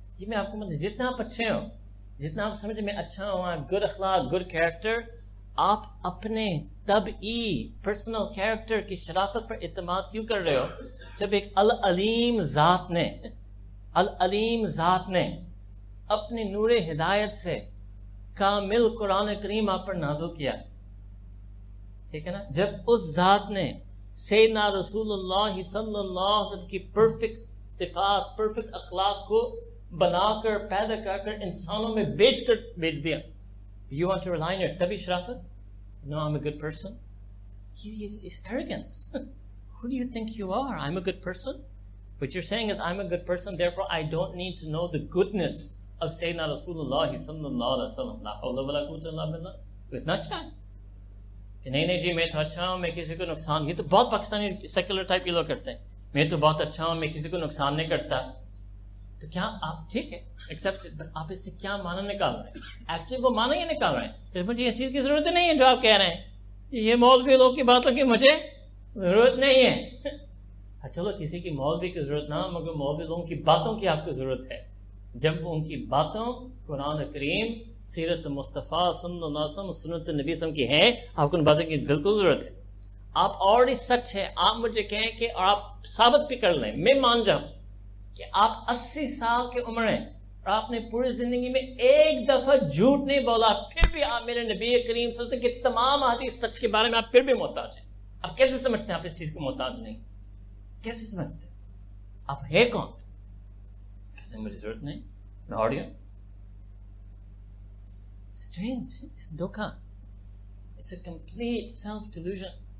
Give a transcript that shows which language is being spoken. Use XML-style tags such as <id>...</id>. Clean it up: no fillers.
<ur>جی میں آپ کو مطلب جتنا آپ اچھے ہوں، جتنا آپ سمجھے میں اچھا ہوں، گڈ اخلاق، گڈ کیریکٹر، آپ اپنے طبعی پرسنل کیریکٹر کی شرافت پر اعتماد کیوں کر رہے ہو جب ایک العلیم ذات نے اپنی نور ہدایت سے کامل قرآن کریم آپ پر نازل کیا. ٹھیک ہے نا؟ جب اس ذات نے سیدنا رسول اللہ صلی اللہ علیہ وسلم کی پرفیکٹ صفات، پرفیکٹ اخلاق کو بنا کر، پیدا کر انسانوں میں بیچ دیا.</ur> <en>You want to rely on your</en> <ur>طبی شرافت?</ur> <en>No, I'm a good person. It's arrogance. Who do you think you are? I'm a good person? What you're saying is I'm a good person, therefore I don't need to know the goodness of Sayyidina Rasulullah sallallahu alaihi wasallam.</en> <ar>La hawla wa la quwwata illa billah.</ar> <ur>تو اتنا اچھا ہے کہ نہیں جی میں تو اچھا ہوں، میں کسی کو نقصان، یہ تو بہت پاکستانی سیکولر ٹائپ کے لوگ کرتے ہیں، میں تو بہت اچھا ہوں، میں کسی کو نقصان نہیں کرتا. تو کیا آپ ٹھیک ہے ایکسیپٹ، آپ اس سے کیا معنی نکال رہے ہیں؟ ایکچولی وہ معنی یہ نکال رہے ہیں کہ مجھے اس چیز کی ضرورت نہیں ہے جو آپ کہہ رہے ہیں، یہ مولوی لوگ کی باتوں کی مجھے ضرورت نہیں ہے. چلو کسی کی مولوی کی ضرورت نہ ہو، مگر مولوی لوگوں کی باتوں کی آپ کو ضرورت ہے. جب ان کی باتوں قرآن کریم، سیرت مصطفیٰ صلی اللہ علیہ وسلم، سنت نبی صلی اللہ علیہ وسلم کی ہے، آپ کو ان باتوں کی بالکل ضرورت ہے. آپ آلریڈی سچ ہے، آپ مجھے کہیں کہ، اور آپ ثابت بھی کر لیں، میں مان جاؤں کہ آپ 80 سال کے عمر ہیں اور آپ نے پوری زندگی میں ایک دفعہ جھوٹ نہیں بولا، پھر بھی آپ میرے نبی کریم صلی اللہ علیہ وسلم کے تمام حدیث سچ کے بارے میں آپ پھر بھی محتاج ہیں. آپ کیسے سمجھتے ہیں آپ اس چیز کو محتاج نہیں؟ کیسے سمجھتے ہیں؟ آپ ہے کون؟ کہتے ہیں مجھے ضرورت نہیں، میں آڈیو.</ur> <en>Strange, it's دھوکا. It's a complete self-delusion.</en>